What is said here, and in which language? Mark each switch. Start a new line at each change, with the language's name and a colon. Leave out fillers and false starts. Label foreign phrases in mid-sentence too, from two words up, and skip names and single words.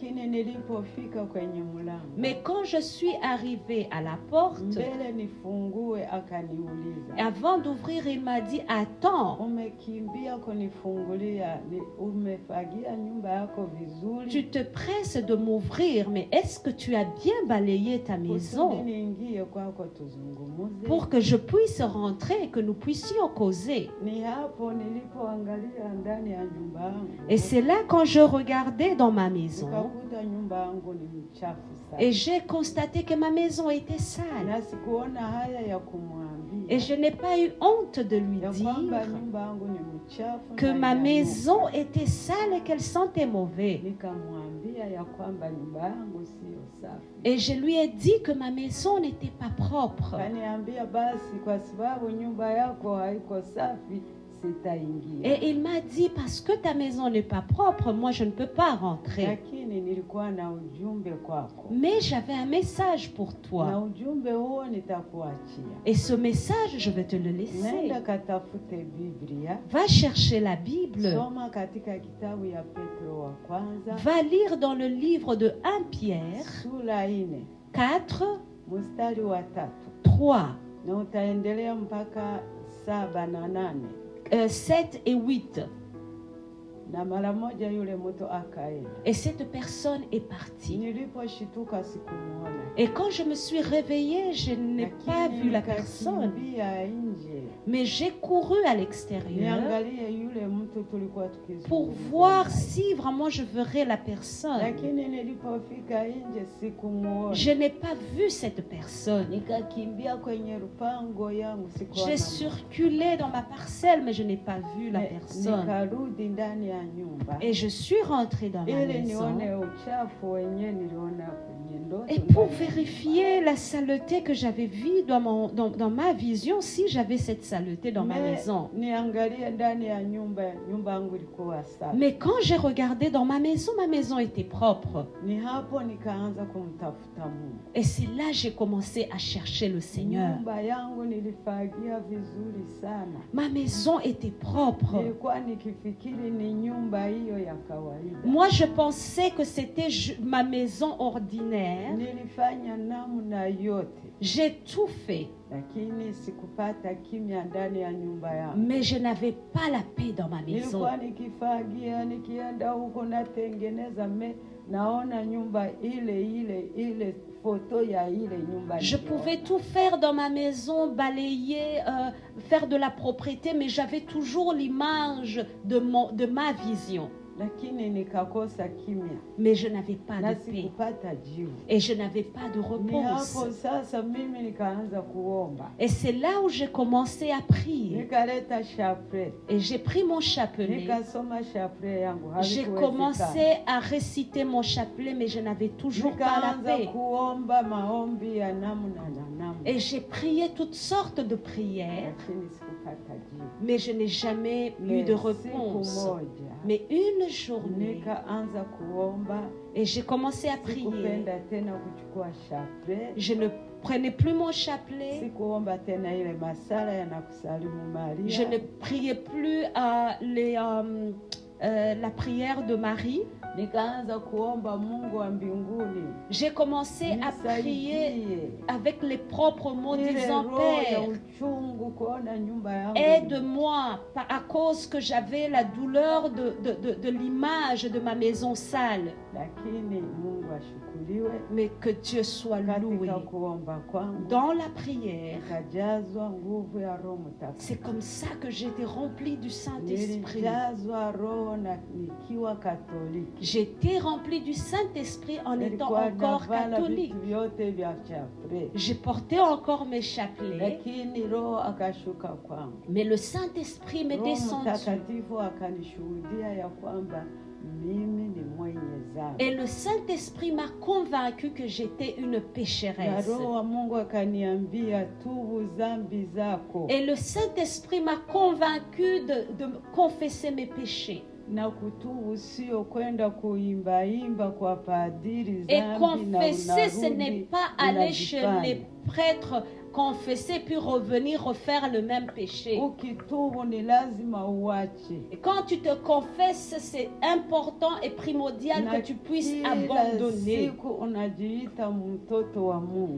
French: Mais quand je suis arrivée à la porte, avant d'ouvrir, il m'a dit, attends, tu te presses de m'ouvrir, mais est-ce que tu as bien balayé ta maison pour que je puisse rentrer rentrer, que nous puissions causer.
Swahili: Ni hapo nilipoangalia ndani ya nyumba yangu.
French: Et c'est là quand je regardais dans ma maison
Swahili: Nikakuta nyumba yangu ni mchafu sana.
French: et j'ai constaté que ma maison était sale.
Swahili: Na sikuona haya ya kumwambia.
French: Et je n'ai pas eu honte de lui
Swahili: Ya
French: dire
Swahili: kwamba nyumba yangu ni mchafu
French: que
Swahili: na
French: ma
Swahili: ina
French: maison était sale et qu'elle sentait mauvais.
Swahili: Nikamwambia ya kwamba nyumba yangu sio safi.
French: Et je lui ai dit que ma maison n'était pas propre.
Swahili: Kaniambia basi kwa sababu nyumba yako haiko safi sitaingia.
French: Et il m'a dit, parce que ta maison n'est pas propre, moi je ne peux pas rentrer.
Swahili: Lakini nilikuwa na ujumbe kwako.
French: Mais j'avais un message pour
Swahili: Na
French: toi.
Swahili: ujumbe huo nitakuachia.
French: Et ce message, je vais te le laisser.
Swahili: Nenda katafute Biblia.
French: Va chercher la Bible.
Swahili: Soma katika kitabu ya Petro wa kwanza.
French: Va lire dans le livre de 1 Pierre
Swahili: Sura 4 4, mstari wa 3. 3, Na utaendelea mpaka 7 na 8.
French: 7 et 8.
Swahili: Na mara moja yule mtu akaenda.
French: Et cette personne est partie.
Swahili: Niliposhituka sikumuona.
French: Et quand je me suis réveillée, je n'ai pas vu la personne.
Swahili: Nikakimbia nje.
French: Mais j'ai couru à l'extérieur
Swahili: Niangalie yule mtu tulikuwa tukizungumza.
French: pour voir si vraiment je verrais la personne.
Swahili: Lakini nilipofika nje sikumuona.
French: Je n'ai pas vu cette personne.
Swahili: Nikakimbia kwenye rupango yangu sikuona.
French: J'ai circulé dans ma parcelle, mais je n'ai pas vu la personne.
Swahili: Nikarudi ndani ya nyumba.
French: Et je suis rentrée dans ma
Swahili: Ili
French: maison.
Swahili: nione uchafu wenyewe niliona kwenye ndoto.
French: Et pour vérifier la saleté que j'avais vue dans ma vision, si j'avais cette saleté dans ma maison.
Swahili: Niangalie ndani ya nyumba yangu ilikuwa safi.
French: Mais quand j'ai regardé dans ma maison était propre.
Swahili: Ni hapo nikaanza kumtafuta Mungu.
French: Et c'est là que j'ai commencé à chercher le Seigneur.
Swahili: Nyumba yangu nilifagia vizuri sana.
French: Ma maison était propre.
Swahili: Nilikuwa nikifikiri ni nyumba hiyo ya kawaida.
French: Moi, je pensais que c'était ma maison ordinaire.
Swahili: Nilifanya namna yote.
French: J'ai tout fait.
Swahili: Lakini sikupata kimya ndani ya nyumba yangu.
French: Mais je n'avais pas la paix dans ma maison.
Swahili: Nilikuwa nikifagia, nikienda huko natengeneza, naona nyumba ile photo ya ile nyumba.
French: Je pouvais tout faire dans ma maison, balayer, faire de la propreté, mais j'avais toujours l'image de ma vision.
Swahili: Lakini nikakosa kimya.
French: Mais je n'avais pas
Swahili: Na
French: de paix.
Swahili: sikupata jibu.
French: Et je n'avais pas de
Swahili: Ni
French: repose.
Swahili: hapo sasa mimi nikaanza kuomba.
French: Et c'est là où j'ai commencé à prier.
Swahili: Nikaleta chapelet.
French: Et j'ai pris mon chapelet.
Swahili: Nikasoma chapelet yangu.
French: J'ai commencé à réciter mon chapelet, mais je n'avais toujours pas la
Swahili: Nikaanza
French: paix.
Swahili: kuomba maombi ya namna na namna.
French: Et j'ai prié toutes sortes de prières,
Swahili: Lakini sikupata jibu.
French: mais je n'ai jamais eu de réponse.
Swahili: Siku moja
French: Mais une journée,
Swahili: nikaanza kuomba.
French: et j'ai commencé à prier.
Swahili: Sikupenda tena kuchukua chapelet.
French: Je ne prenais plus mon chapelet.
Swahili: Sikuomba tena ile masala ya nakusalimu Maria.
French: Je ne priais plus la prière de Marie.
Swahili: Nikaanza kuomba Mungu wa mbinguni.
French: J'ai commencé à prier avec les propres mots,
Swahili: Ile
French: disant,
Swahili: roho ya
French: Père,
Swahili: uchungu kuona nyumba yangu.
French: aide-moi à cause que j'avais la douleur de l'image de ma maison sale.
Swahili: Lakini Mungu ashukuriwe.
French: Mais que Dieu soit loué.
Swahili: Katika kuomba kwangu
French: Dans la prière,
Swahili: nikajazwa nguvu ya Roho Mtakatifu.
French: c'est comme ça que j'étais remplie du Saint-Esprit.
Swahili: Nilijazwa roho na nikiwa Katoliki.
French: J'étais remplie du Saint-Esprit en étant
Swahili: Nilikuwa
French: encore
Swahili: navala
French: catholique.
Swahili: vitu vyote vya chapelet.
French: J'ai porté encore mes chapelets,
Swahili: Lakini Roho akashuka kwangu.
French: mais le Saint-Esprit m'est
Swahili: Roho
French: descendu.
Swahili: Mtakatifu akanishuhudia ya kwamba mimi ni mwenye dhambi.
French: Et le Saint-Esprit m'a convaincu que j'étais une
Swahili: Na
French: pécheresse.
Swahili: Roho wa Mungu akaniambia tubu dhambi zako
French: Et le Saint-Esprit m'a convaincu de confesser mes péchés.
Swahili: na kutubu sio kwenda kuimbaimba kwa padiri
French: Et
Swahili: dhambi na
French: confesser, ce n'est
Swahili: unarudi
French: pas aller chez
Swahili: unajifanya.
French: les prêtres, confesser puis revenir refaire le même péché.
Swahili: Ukitubu ni lazima uache.
French: Et quand tu te confesses, c'est important et primordial
Swahili: Na
French: que tu puisses
Swahili: kila
French: abandonner.
Swahili: siku unajiita mtoto wa Mungu.